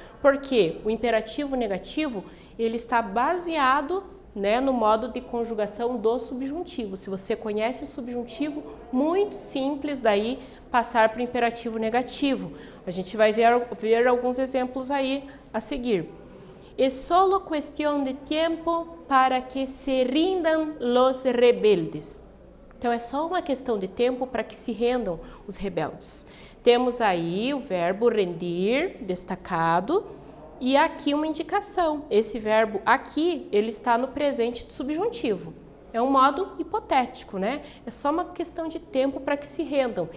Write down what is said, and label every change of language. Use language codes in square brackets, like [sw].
[pt] Porque o imperativo negativo, ele está baseado, né, no modo de conjugação do subjuntivo. Se você conhece o subjuntivo, muito simples daí passar para o imperativo negativo. A gente vai ver alguns exemplos aí a seguir. [es] É solo cuestión de tiempo para que se rindan los rebeldes. [pt] Então, é só uma questão de tempo para que se rendam os rebeldes. Temos aí o verbo rendir, destacado, e aqui uma indicação. Esse verbo aqui, ele está no presente de subjuntivo. É um modo hipotético, né? É só uma questão de tempo para que se rendam.